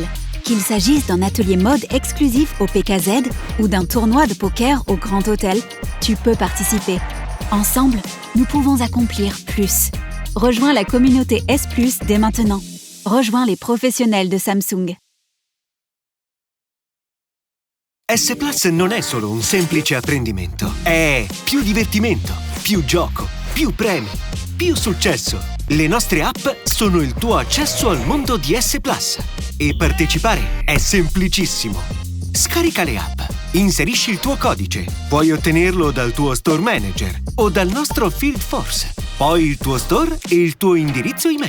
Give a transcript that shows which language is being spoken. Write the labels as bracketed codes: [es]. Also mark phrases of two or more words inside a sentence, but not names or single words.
[fr] Qu'il s'agisse d'un atelier mode exclusif au PKZ ou d'un tournoi de poker au Grand Hôtel, tu peux participer. Ensemble, nous pouvons accomplir plus. Rejoins la communauté S+, dès maintenant. Rejoins les professionnels de Samsung. [it] S Plus non è solo un semplice apprendimento, è più divertimento, più gioco, più premi, più successo. Le nostre app sono il tuo accesso al mondo di S Plus e partecipare è semplicissimo. Scarica le app, inserisci il tuo codice, puoi ottenerlo dal tuo [en] Store Manager [it] o dal nostro [en] Field Force, [it] poi il tuo store e il tuo indirizzo email.